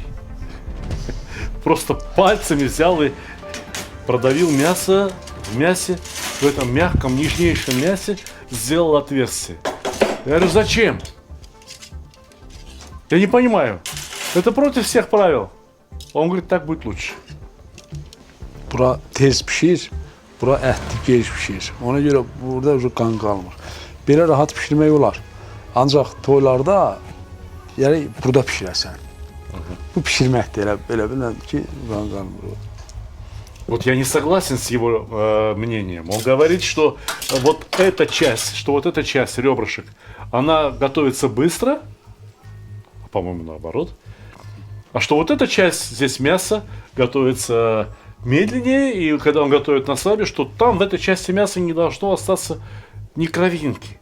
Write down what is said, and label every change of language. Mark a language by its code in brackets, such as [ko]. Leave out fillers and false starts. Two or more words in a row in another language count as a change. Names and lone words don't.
[ru] Просто пальцами взял и продавил мясо в мясе, в этом мягком, нежнейшем мясе, сделал отверстие. Я говорю, зачем? Я не понимаю. Это против всех правил. Он говорит, так будет лучше. [az] Bura tez pişir, bura ətli gec pişir. Ona görə burada ucu qan qalmır. Belə rahat pişirmək olar. Ancaq toylarda yəni burada pişirəsən. Bu pişirməkdir, elə bilən ki, qan qalmır. [ru] Вот я не согласен с его мнением. Он говорит, что вот эта часть ребрышек, она готовится быстро, по-моему, наоборот. А что вот эта часть, здесь мясо, готовится медленнее, и когда он готовит на слабе, что там в этой части мяса не должно остаться ни кровинки.